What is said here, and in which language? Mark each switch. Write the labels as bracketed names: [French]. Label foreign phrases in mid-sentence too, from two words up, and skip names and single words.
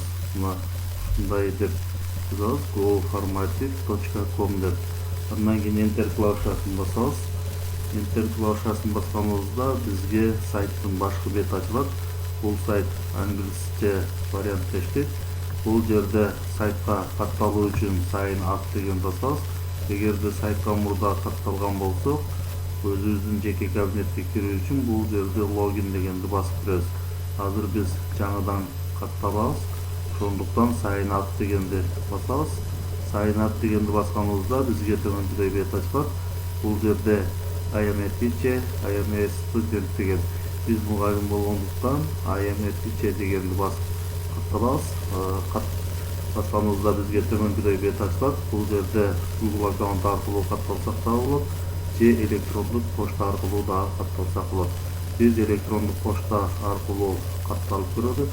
[Kyrgyz] Мына ушундай деп жазабыз goformative.com деп. Андан кийин Enter клавишасын басабыз. Enter клавишасын басканыбызда бизге сайттын башкы бети ачылат. Бул сайт англисче вариантта иштейт. Бул жерде сайтка катталуу үчүн [English] sign up [Kyrgyz] деген басабыз. Эгерде сайтка мурда катталган болсок, өзүбүздүн жеке кабинетке кирүү үчүн бул жерде login дегенди басып киребиз. Азыр биз жаңыдан катталабыз. Ошондуктан [English] sign up [Kyrgyz] дегенди басабыз. [English] Sign up [Kyrgyz] дегенди басканыбызда бизге төмөнкүдөй бет ачылат. Бул жерде [English] I am a teacher, I am a student [Kyrgyz] деген. Биз мугалим болгондуктан [English] I am a teacher [Kyrgyz] дегенди басып катталабыз. Басканыбызда бизге төмөнкүдөй бет ачылат. Бул жерде Google аккаунт аркылуу катталсак да болот, же электрондук почта аркылуу да катталсак болот. Биз электрондук почта аркылуу катталып көрөбүз.